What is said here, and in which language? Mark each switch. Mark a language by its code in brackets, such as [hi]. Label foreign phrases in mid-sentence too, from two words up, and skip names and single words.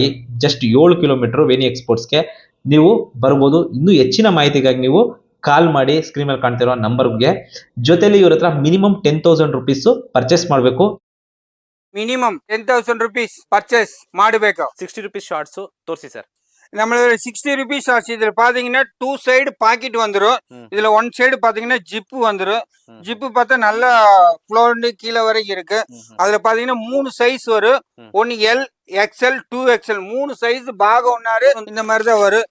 [en] just 7 kilometre [kn] ವೇಣಿ ಎಕ್ಸ್ಪೋರ್ಟ್ಸ್ಗೆ ನೀವು ಬರ್ಬೋದು. ಇನ್ನೂ ಹೆಚ್ಚಿನ ಮಾಹಿತಿಗಾಗಿ ನೀವು ಕಾಲ್ ಮಾಡಿ ಸ್ಕ್ರೀನ್ ಮೇಲೆ ಕಾಣ್ತಿರೋ ನಂಬರ್ಗೆ. ಜೊತೆಲಿ ಇವ್ರ ಹತ್ರ [en] minimum 10,000 rupees purchase [kn] ಮಾಡಬೇಕು. [en] minimum 10,000 rupees purchase [kn] ಮಾಡಬೇಕು. [en] 60 rupees shorts [kn] ತೋರಿಸಿ ಸರ್. [ta] நம்மளோட [en] 60 rupees shorts [ta] இதுல பாத்தீங்கன்னா [en] 2 side pocket [ta] வந்துரும். இதுல 1 சைடு பாத்தீங்கன்னா ஜிப்பு வந்துரும். ஜிப்பு பார்த்தா நல்லா ஃப்ளோர்ந்து கீழே வரைக்கும் இருக்கு. அதுல பாத்தீங்கன்னா 3 சைஸ் வரும். 1 L XL 2XL 3 சைஸ் பாகம் ஒன்னாரு இந்த மாதிரி தான் வரும்.